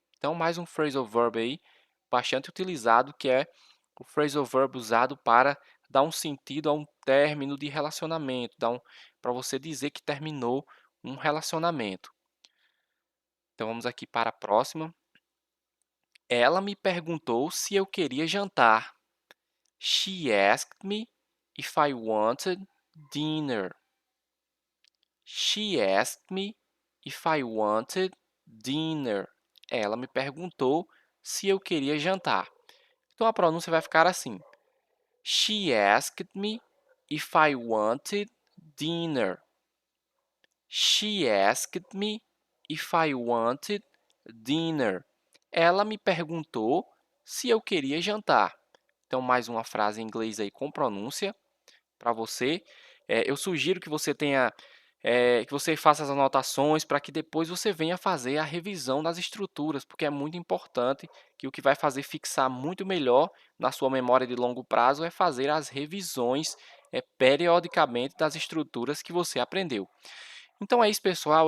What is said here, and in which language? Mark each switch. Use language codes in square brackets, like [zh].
[pt] Então, mais um phrasal verb aí bastante utilizado, que é o phrasal verb usado para dar um sentido a um término de relacionamento, para você dizer que terminou um relacionamento. Então, vamos aqui para a próxima. Ela me perguntou se eu queria jantar. [en] She asked me if I wanted dinner. She asked me if I wanted dinner. [pt] Ela me perguntou se eu queria jantar. Então, a pronúncia vai ficar assim. [en] She asked me if I wanted dinner. She asked me if I wanted dinner. [pt] Ela me perguntou se eu queria jantar. Então, mais uma frase em inglês aí com pronúncia para você. Eu sugiro que você que você faça as anotações para que depois você venha fazer a revisão das estruturas, porque é muito importante que o que vai fazer fixar muito melhor na sua memória de longo prazo é fazer as revisões periodicamente das estruturas que você aprendeu. Então é isso, pessoal.